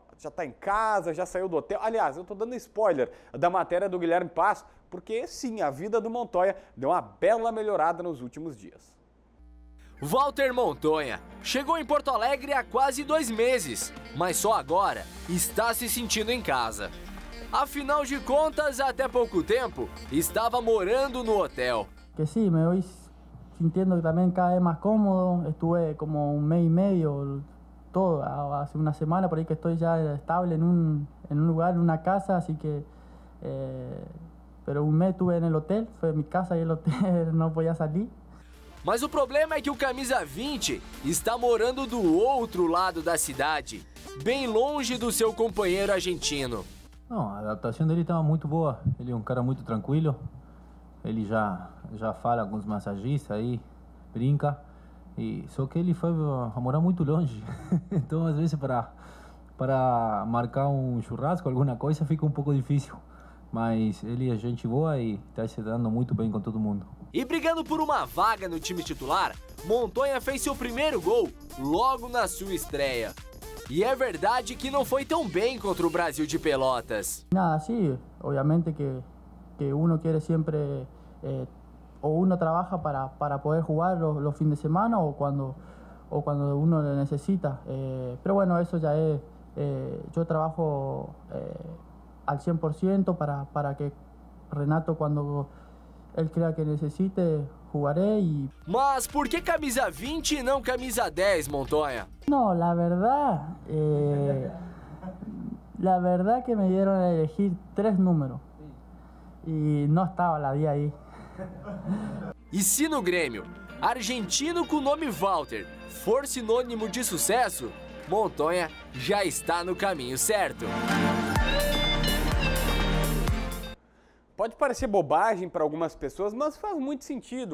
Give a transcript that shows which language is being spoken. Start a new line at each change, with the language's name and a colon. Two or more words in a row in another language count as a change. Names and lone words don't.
Portuguese: Já está em casa, já saiu do hotel. Aliás, eu estou dando spoiler da matéria do Guilherme Paz, porque sim, a vida do Montoya deu uma bela melhorada nos últimos dias. Walter Montoya chegou em Porto Alegre há quase 2 meses, mas só agora está se sentindo em casa. Afinal de contas, até pouco tempo, estava morando no hotel.
Spanish: Que sí, me voy sintiendo también cada vez más cómodo. Estuve como un mes y medio, todo, hace una semana por ahí que estoy ya estable en un lugar, en una casa, así que... pero un mes estuve en el hotel, fue mi casa y el hotel, no podía salir.
Portuguese: Mas o problema é que o camisa 20 está morando do outro lado da cidade, bem longe do seu companheiro argentino. Não, a adaptação dele estava muito boa. Ele é um cara muito tranquilo. Ele já fala com os massagistas aí, brinca. Só que ele foi a morar muito longe. Então, às vezes, para marcar um churrasco, alguma coisa, fica um pouco difícil. Mas ele é gente boa e está se dando muito bem com todo mundo. E brigando por uma vaga no time titular, Montoya fez seu primeiro gol logo na sua estreia. E é verdade que não foi tão bem contra o Brasil de Pelotas.
Spanish: Nada, sí, obviamente que uno quiere siempre, o uno trabaja para poder jugar los fines de semana o cuando uno lo necesita. Pero bueno, eso ya es, yo trabajo al 100% para que Renato, cuando él crea que necesite, jugaré y...
Portuguese: Mas por que camisa 20 e não camisa 10, Montoya?
Spanish: No, la verdad que me dieron a elegir 3 números y no estaba la 10 ahí.
Portuguese: E se no Grêmio, argentino com nome Walter for sinônimo de sucesso, Montoya já está no caminho certo. Pode parecer bobagem para algumas pessoas, mas faz muito sentido.